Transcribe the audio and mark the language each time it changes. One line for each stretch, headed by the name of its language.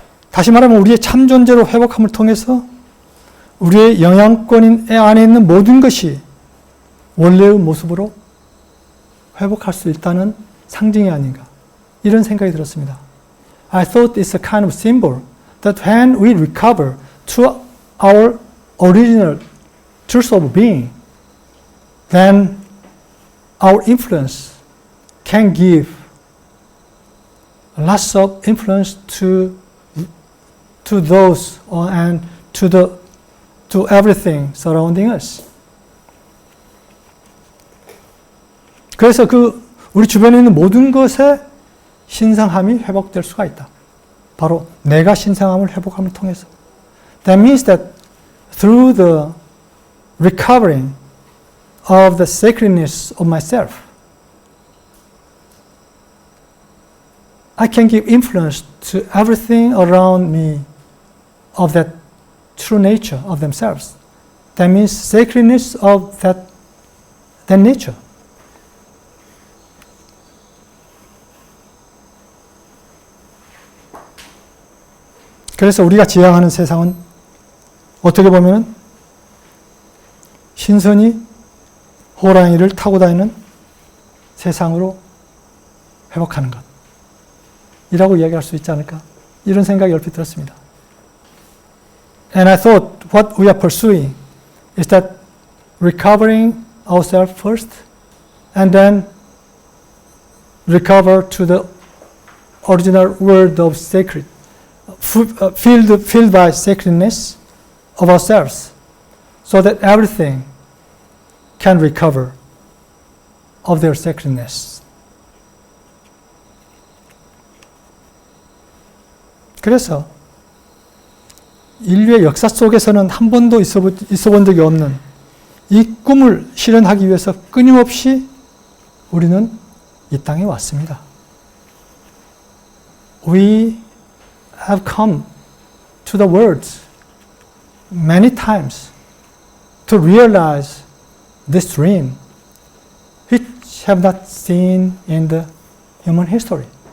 Korean: 다시 말하면 우리의 참 존재로 회복함을 통해서 우리의 영향권 안에 있는 모든 것이 원래의 모습으로 회복할 수 있다는 상징이 아닌가 이런 생각이 들었습니다.
English: I thought it's a kind of symbol that when we recover to our original truth of being, then our influence can give lots of influence to those and to everything surrounding us.
Korean: 그래서 우리 주변에 있는 모든 것에 신성함이 회복될 수가 있다. 바로 내가 신성함을 회복함을 통해서.
English: That means that through the recovering of the sacredness of myself, I can give influence to everything around me of that true nature of themselves. That means sacredness of that nature.
Korean: 그래서 우리가 지향하는 세상은 어떻게 보면 신선이 호랑이를 타고 다니는 세상으로 회복하는 것 이라고 이야기할 수 있지 않을까 이런 생각이 얼핏 들었습니다.
English: And I thought what we are pursuing is that recovering ourselves first and then recover to the original world of sacred filled by sacredness of ourselves, so that everything can recover of their sacredness.
Korean: 그래서 인류의 역사 속에서는 한 번도 있어 본 적이 없는 이 꿈을 실현하기 위해서 끊임없이 우리는 이 땅에 왔습니다.
English: We have come to the world many times to realize this dream which have not seen in the human history.